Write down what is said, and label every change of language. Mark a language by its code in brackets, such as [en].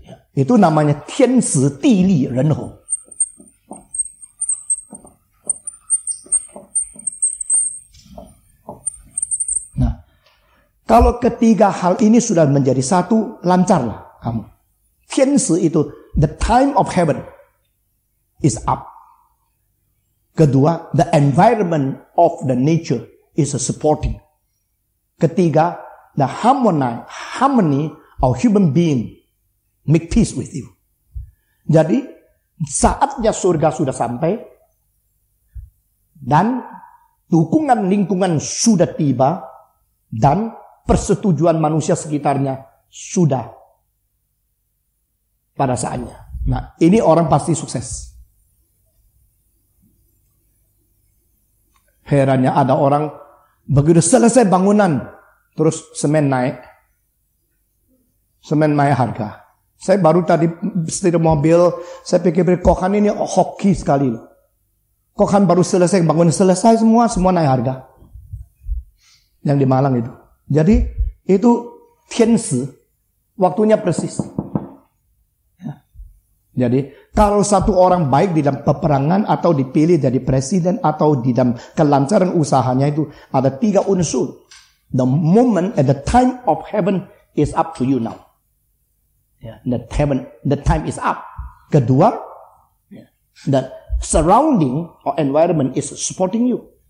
[id] Itu namanya Tian Si Di Li Ren Hou. Kalau ketiga hal ini sudah menjadi satu, lancarlah kamu. Tian Si itu, [en] the time of heaven is up. [id] Kedua, [en] the environment of the nature is supporting. Ketiga, the harmony of human being make peace with you. [id] Jadi, saatnya surga sudah sampai, Dan dukungan lingkungan sudah tiba. Dan persetujuan manusia sekitarnya sudah pada saatnya. Nah, ini orang pasti sukses. Herannya ada orang begitu selesai bangunan, terus semen naik harga. Saya baru tadi setir mobil, saya pikir Kokan ini hoki sekali loh. Kokan baru selesai, bangunan selesai semua naik harga. Yang di Malang itu. Jadi itu tiansi, waktunya persis. Ya. Jadi kalau satu orang baik di dalam peperangan atau dipilih jadi presiden atau di dalam kelancaran usahanya itu ada 3 unsur. [en] The moment and the time of heaven is up to you now. Yeah, the time is up. [id] Kedua, [en] the surrounding or environment is supporting you.